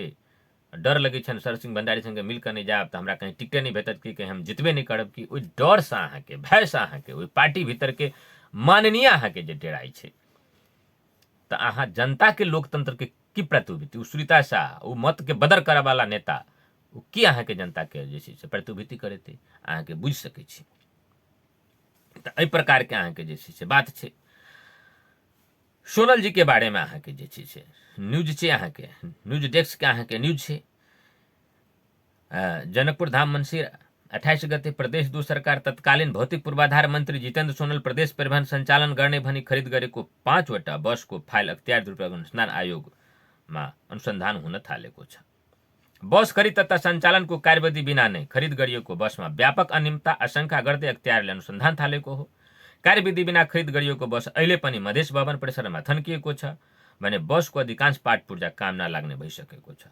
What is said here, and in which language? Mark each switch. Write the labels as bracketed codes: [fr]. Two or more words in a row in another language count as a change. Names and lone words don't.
[mai] डर लगे छनि शरद सिंह भंडारी संगे मिल कऽ नहीं जायब तऽ हमरा कहीं टिकटे नहीं भेटत कि कहीं हम जितबे नहीं करब, कि ओहि डर से अहाँके भय से अहाँके ओहि पार्टी भीतर के माननीय अहाँके जे डेराइ छै, तऽ अहाँ जनता के लोकतंत्र के की प्रतिभूति, सुनीता शाह ओ मत के बदर करे वाला नेता ओ की अहाँके जनता के जे छै से प्रतिभूति करेते अहाँके बुझि सकै छी। तऽ एहि प्रकार के अहाँके जे छै से बात छै। सोनल जी के बारे में अहाँके जे छै से न्यूज छै, अहाँके [en] news desk [mai] के अहाँके न्यूज छै। [ne] जनकपुर धाम मंसिर 28 गते प्रदेश 2 सरकार तत्कालीन भौतिक पूर्वाधार मंत्री जितेंद्र सोनल प्रदेश परिवहन संचालन गर्ने भनी खरिद गरेको 5वटा बसको फाइल अख्तियार दुरुपयोग अनुसन्धान आयोगमा अनुसन्धान हुन थालेको छ। बस खरिद तथा सञ्चालनको कार्यविधि बिना नै खरिद गरिएको बसमा व्यापक अनियमितता आशंका गर्दै अख्तियारले अनुसन्धान थालेको हो। कार्यविधि बिना खरिद गरिएको बस अहिले पनि मधेस भवन परिसरमा थन्किएको छ भने बसको अधिकांश पार्ट पूर्जा काम नलाग्ने भइसकेको छ।